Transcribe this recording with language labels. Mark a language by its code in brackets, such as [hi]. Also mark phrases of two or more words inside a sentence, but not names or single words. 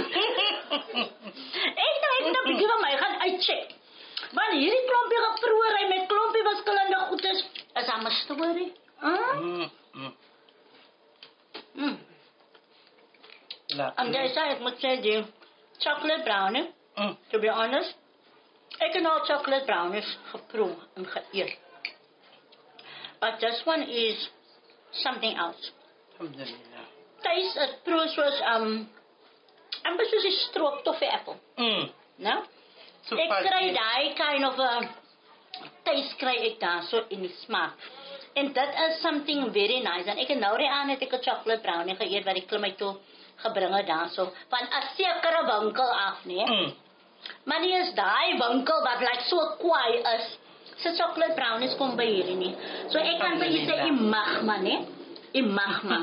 [af] Ek moet 'n bietjie van my gaan uitcheck. Want hierdie klompie geproeëry met klompie verskillende goedes is 'n storie. En jy sê ek moet sê die [en] chocolate brownie. To be honest, [af] ek het al [en] chocolate brownies [af] geproe en geëet. [en] But this one is something else. [af] Alhamdulillah. Taste het proe soos amper soos 'n stroop toffee appel. Nou? Ek kry daai [en] kind of taste [af] kry ek daar so in die smaak. En dit is [en] something very nice. [af] En ek het nou aan het ek 'n [en] chocolate brownie [af] geëet wat die klim my toe gebring het daar so van 'n sekere winkel af, nee. Maar nie is daai winkel wat like so kwaai is. Se [en] chocolate brownies [af] kom by hierdie nie. So ek kan vir julle sê, mag man, né? Mag man.